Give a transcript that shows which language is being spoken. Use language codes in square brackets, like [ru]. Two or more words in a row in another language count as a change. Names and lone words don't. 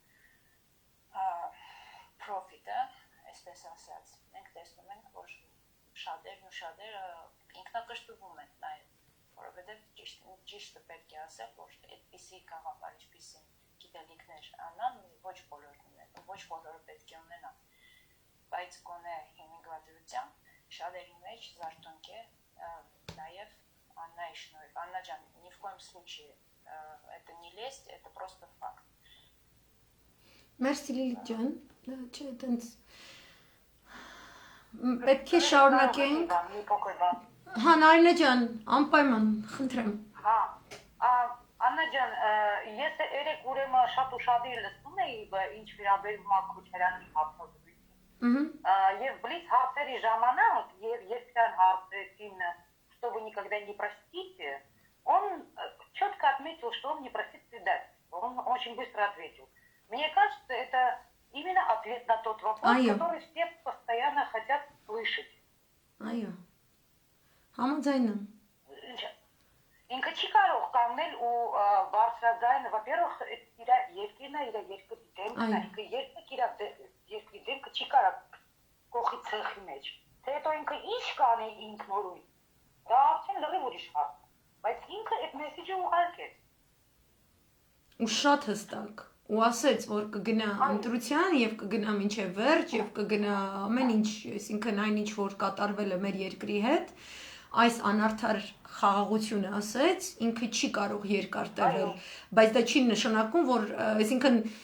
[hy] պրոֆիտը, այսպես ասած, մենք տեսնում ենք, որ շատերն ու շատերը ինքնակշտվում են նաև, որովհետև ճիշտը պետք է ասել, որ այդպիսի գաղափար, ինչպիսին գիտելիքներ Աննան ոչ բոլորն ունեն, ոչ բոլորը պետք է ունենան, բայց գոնե հիմնադրությամբ շատերի մեջ զարթոնք է նաև Աննայի շնորհիվ. Աննա ջան, [ru] ни в коем случае это не лесть, это просто факт. [hy] Մերսի Լիլիթ ջան, չէ, այտենց պետք է շարունակենք։ Հա, Նարինե ջան, անպայման, խնդրեմ։ Հա, Աննա ջան, ես երեք ուրեմն շատ ուշադիր լսում էի, ինչ վերաբերում է Քոչարյանի հարցազրույցին։ Եվ բլիթ հարցերի ժամանակ, երբ դեռ հարցրեցին, [ru] что вы никогда не простите, он четко отметил, что он не простит предательство. Он очень быстро ответил. Мне кажется, это именно ответ на тот вопрос, который все постоянно хотят слышать. [hy] Այո։ Համաձայն եմ։ Ինքը չի կարող կանգնել ու բարձրաձայն, [ru] во-первых, [hy] իր երկիրն է, իր երկրի դեմքն է, ինքը երկրի դեմքը չի կարող կողի ցեխի մեջ։ Թե հետո ինքը ինչ կանի ինքնորույն, դա արդեն լրիվ ուրիշ հարց է, բայց ինքը այդ մեսեջը ուղարկեց։ Ու շատ հստակ։ Ու ասեց, որ կգնա ընտրության եւ կգնա մինչեւ վերջ եւ կգնա ամեն ինչ, այսինքն այն ինչ որ կատարվել է մեր երկրի հետ, այս անարդար խաղաղությունը ասեց, ինքը չի կարող երկար տևել, բայց դա չի նշանակում, որ այսինքն